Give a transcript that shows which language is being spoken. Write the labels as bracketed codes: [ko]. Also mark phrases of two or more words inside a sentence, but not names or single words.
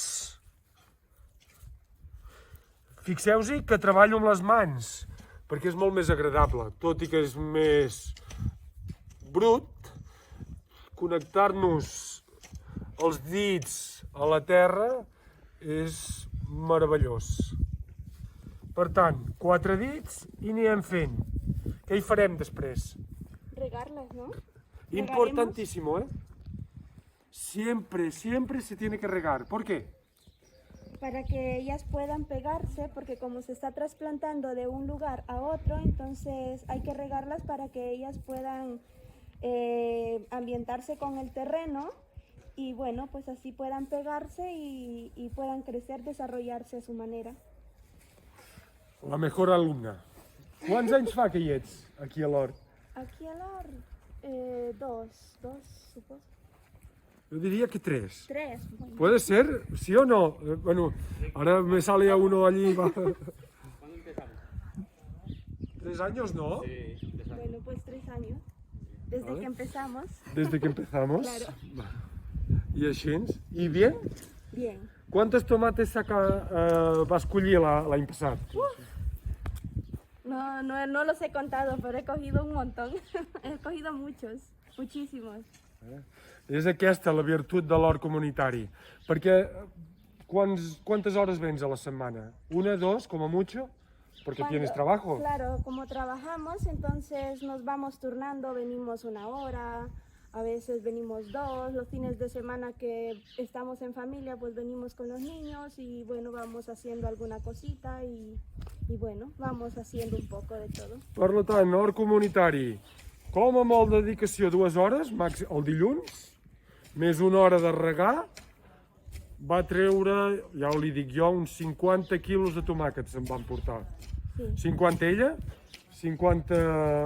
[ca] Fixeu-s'hi que treballo amb les mans, perquè és molt més agradable, tot i que és més brut, connectar-nos els dits a la terra és meravellós. Per tant, 4 dits i anirem fent. Què hi farem després? [es] Regarlas, ¿no? Importantísimo, ¿eh? Siempre se tiene que regar. ¿Por qué? Para que ellas puedan pegarse, porque como se está trasplantando de un lugar a otro, entonces hay que regarlas para que ellas puedan ambientarse con el terreno y bueno, pues así puedan pegarse y puedan crecer, desarrollarse a su manera. La mejor alumna. [ca] Quants anys fa que hi ets, aquí a l'hort? Aquí a l'hort, 2, suposo. [es] Yo diría que 3. 3. Bueno. ¿Puede ser? ¿Sí o no? Bueno, ahora me sale a uno allí. 3 años, ¿no? Sí, Bueno, pues 3 años. Desde Vale. que empezamos. Desde que empezamos. Claro. [ca] I així. I bien? [es] Bien. [ca] Quantes tomates vas collir l'any passat? [es] No los he contado, pero he cogido un montón. He cogido muchos, muchísimos. [ca] És aquesta la virtut de l'hort comunitari. Perquè quantes hores vens a la setmana? [es] Una, dos, como mucho? Porque tienes trabajo. Claro, como trabajamos, entonces nos vamos turnando, venimos 1 hora, a veces venimos 2, los fines de semana que estamos en familia, pues venimos con los niños y bueno, vamos haciendo alguna cosita y bueno, vamos haciendo un poco de todo. [ca] Per tant, hort comunitari, com a molt de dedicació 2 hores, el dilluns, més 1 hora de regar, va treure, ja li dic jo, uns 50 quilos de tomàquets se'n van portar. Sí. 50 ella, 50...